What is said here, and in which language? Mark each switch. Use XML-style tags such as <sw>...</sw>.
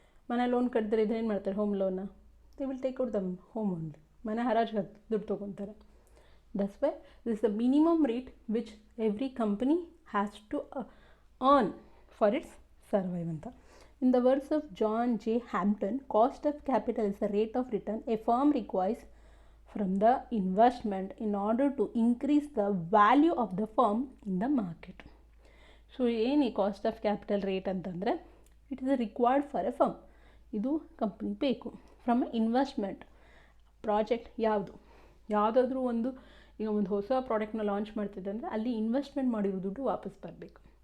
<kn>ಮನೆ ಲೋನ್ ಕಟ್ದರೆ ಇದ್ರೆ ಏನು ಮಾಡ್ತಾರೆ,</kn> <en>Home ಲೋನ್ನ they will take over the home only.</en> <kn>ಮನೆ ಹರಾಜಿಗೆ ದುಡ್ಡು ತೊಗೊತಾರೆ.</kn> <en>that's why this is the minimum rate which every company has to earn for its survive</en> <kn>ಅಂತ.</kn> <en>In the words of John J. Hampton, cost of capital is the rate of return a firm requires from the investment in order to increase the value of the firm in the market. So</en> <kn>ಏನು ಈ</kn> <en>cost of capital rate</en> <kn>ಅಂತಂದರೆ,</kn> <en>It is required for a firm.</en> <kn>ಇದು company ಬೇಕು</kn> <en>From a investment.</en> <kn>Project ಯಾವುದಾದ್ರೂ ಈಗ ಒಂದು ಹೊಸ ಪ್ರಾಡಕ್ಟ್ನ ಲಾಂಚ್ ಮಾಡ್ತಿದ್ದೆ ಅಂದರೆ ಅಲ್ಲಿ ಇನ್ವೆಸ್ಟ್ಮೆಂಟ್ ಮಾಡಿರೋ ದುಡ್ಡು ವಾಪಸ್ ಬರಬೇಕು.</kn>